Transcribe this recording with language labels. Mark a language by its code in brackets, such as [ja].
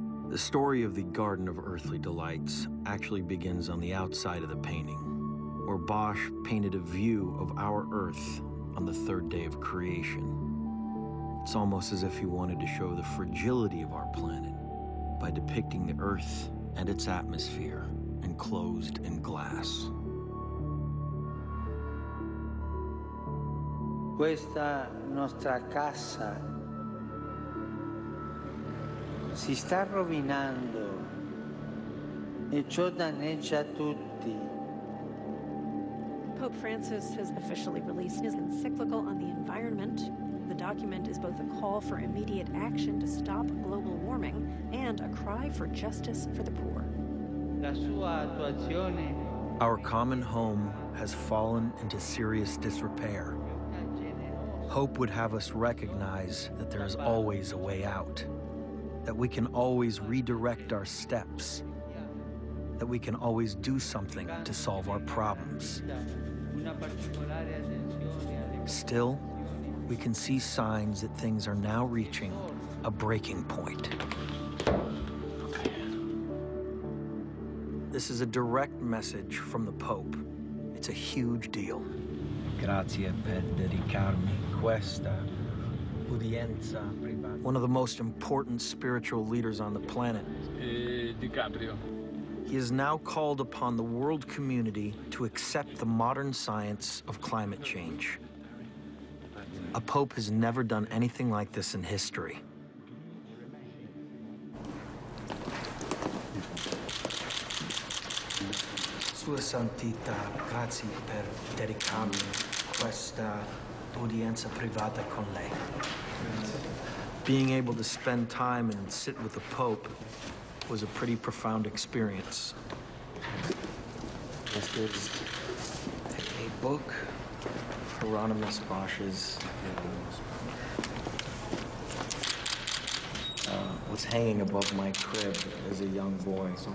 [en] The story of the Garden of Earthly Delights actually begins on the outside of the painting, where Bosch painted a view of our Earth on the third day of creation. It's almost as if he wanted to show the fragility of our planet by depicting the Earth and its atmosphere enclosed in glass. [it] Questa nostra casa si sta rovinando e ciò danneggia tutti. [en] Pope Francis has officially released his encyclical on the environment. The document is both a call for immediate action to stop global warming and a cry for justice for the poor. [it] La sua attuazione. [en] Our common home has fallen into serious disrepair. Hope would have us recognize that there is always a way out, that we can always redirect our steps, that we can always do something to solve our problems. Still, we can see signs that things are now reaching a breaking point. This is a direct message from the Pope. It's a huge deal. [it] Grazie per dedicarmi questa udienza privata. [en] One of the most important spiritual leaders on the planet. DiCaprio. He has now called upon the world community to accept the modern science of climate change. A pope has never done anything like this in history. [it] Sua Santità, grazie per dedicarmi questa udienza privata con lei. [en] Being able to spend time and sit with the Pope was a pretty profound experience. This is a book, Hieronymus Bosch's, was hanging above my crib as a young boy.